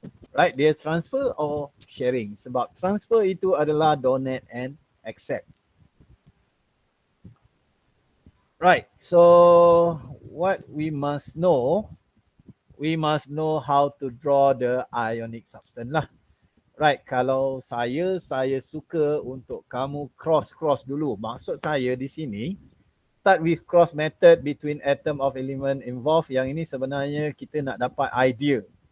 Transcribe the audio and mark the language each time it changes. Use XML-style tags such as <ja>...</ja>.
<en>Right, dia transfer or sharing.</en> <ms>Sebab transfer itu adalah donate and accept.</ms> <en>Right, so what we must know how to draw the ionic substance lah.</en> <ms>Right, kalau saya suka untuk kamu cross dulu.</ms> <en>Maksud saya di sini, start with cross method between atom of element involved.</en> <ms>Yang ini sebenarnya kita nak dapat idea.</ms>